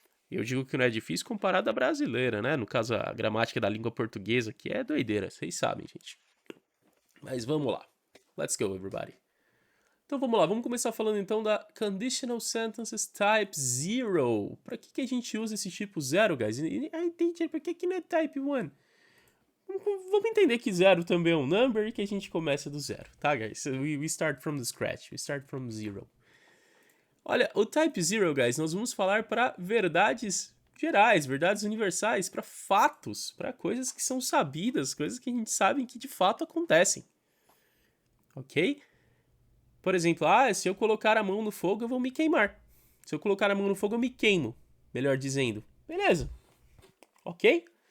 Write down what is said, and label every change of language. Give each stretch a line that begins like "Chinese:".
Portuguese: Eu digo que não é difícil comparado à brasileira, né? No caso, a gramática da língua portuguesa, que é doideira, vocês sabem, gente. Mas vamos lá.
English: Let's go, everybody.
Portuguese: Então vamos lá, vamos começar falando então da Conditional Sentences Type 0. Para que a gente usa esse tipo 0, guys? Teacher, por que não é Type 1? Vamos entender que 0 também é um number e que a gente começa do zero, tá, guys?
English: We start from the scratch, we start from 0.
Portuguese: Olha, o Type 0, guys, nós vamos falar para verdades gerais, verdades universais, para fatos, para coisas que são sabidas, coisas que a gente sabe que de fato acontecem. Ok? Por exemplo, se eu colocar a mão no fogo, eu vou me queimar. Se eu colocar a mão no fogo, eu me queimo. Melhor dizendo. Beleza. Ok?